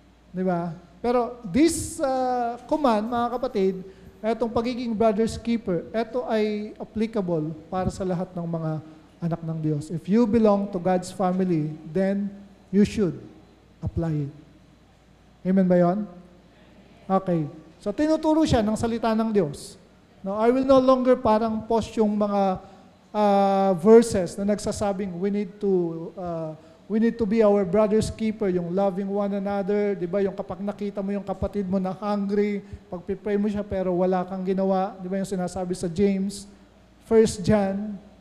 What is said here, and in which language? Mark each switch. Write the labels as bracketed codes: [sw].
[tl] Di ba? Pero [en] this command, [tl] mga kapatid, etong pagiging brother's keeper, ito ay applicable para sa lahat ng mga anak ng Diyos. [en] If you belong to God's family, then you should apply it. [tl] Amen ba yun? Okay. So, tinuturo siya ng salita ng Diyos. [en] Now, I will no longer [tl] parang post yung mga verses na nagsasabing [en] we need to be our brother's keeper, [tl] yung [en] loving one another, [tl] di ba? Yung kapag nakita mo yung kapatid mo na hungry, pag-pray mo siya pero wala kang ginawa, di ba yung sinasabi sa James, 1 John.